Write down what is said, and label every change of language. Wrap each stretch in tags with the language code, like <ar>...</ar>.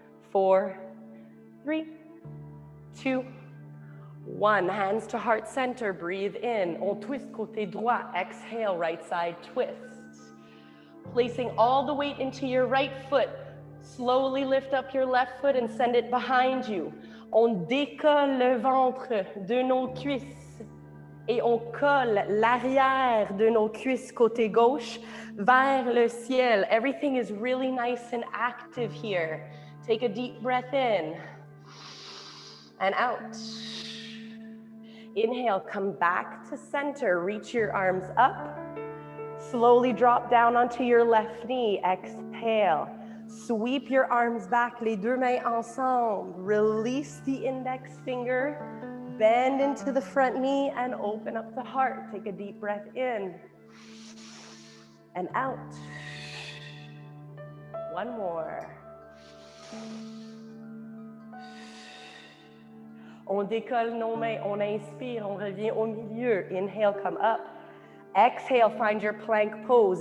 <en>4, 3, 2, 1. Hands to heart center, breathe in.</en> <fr>On twist côté droit,</fr> <en>exhale, right side twist. Placing all the weight into your right foot. Slowly lift up your left foot and send it behind you.</en> <fr>On décolle le ventre de nos cuisses et on colle l'arrière de nos cuisses côté gauche vers le ciel.</fr> <en>Everything is really nice and active here. Take a deep breath in and out. Inhale, come back to center. Reach your arms up. Slowly drop down onto your left knee. Exhale. Sweep your arms back,</en> <fr>les deux mains ensemble.</fr> <en>Release the index finger. Bend into the front knee and open up the heart. Take a deep breath in and out. One more.</en> <fr>On décolle nos mains, on inspire, on revient au milieu.</fr> <en>Inhale, come up. Exhale, find your plank pose.</en>